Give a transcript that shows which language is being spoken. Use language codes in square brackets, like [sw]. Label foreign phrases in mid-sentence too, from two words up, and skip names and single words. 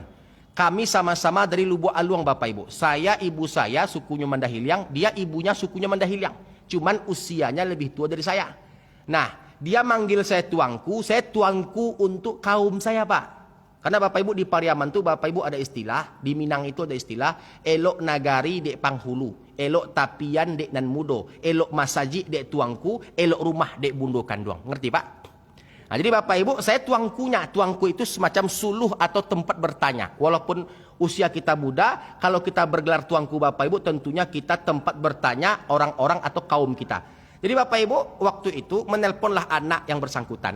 [id] Kami sama-sama dari Lubuk Aluang Bapak Ibu. Saya, ibu saya sukunya Mandahiliang, dia ibunya sukunya Mandahiliang. Cuman usianya lebih tua dari saya. Nah, dia manggil saya tuanku untuk kaum saya Pak. Karena Bapak Ibu di Pariaman tuh Bapak Ibu ada istilah, di Minang itu ada istilah, [min] elok nagari dek panghulu, elok tapian dek nan mudo, elok masaji dek tuanku, elok rumah dek bundo kanduang. [id] Ngerti Pak? Nah, jadi Bapak Ibu, saya tuangkunya. Tuangku itu semacam suluh atau tempat bertanya. Walaupun usia kita muda, kalau kita bergelar tuangku Bapak Ibu, tentunya kita tempat bertanya orang-orang atau kaum kita. Jadi Bapak Ibu, waktu itu menelponlah anak yang bersangkutan.